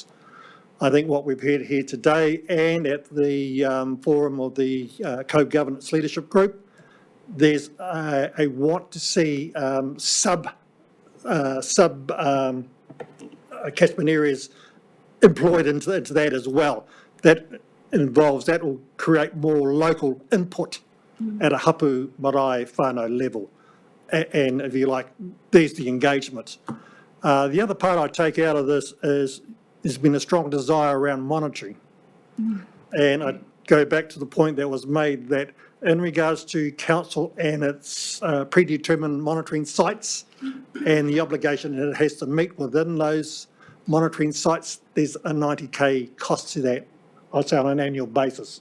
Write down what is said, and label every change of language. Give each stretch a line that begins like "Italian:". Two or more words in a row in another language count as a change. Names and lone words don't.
English: I think what we've heard here today and at the forum of the co-governance leadership group, there's a want to see sub catchment areas employed into that as well. That involves, that will create more local input at a
Māori: hapu marae whānau
English: level. And if you like, there's the engagement. The other part I take out of this is there's been a strong desire around monitoring. And I go back to the point that was made that in regards to council and its predetermined monitoring sites and the obligation that it has to meet within those monitoring sites, there's a 90K cost to that, I'd say on an annual basis.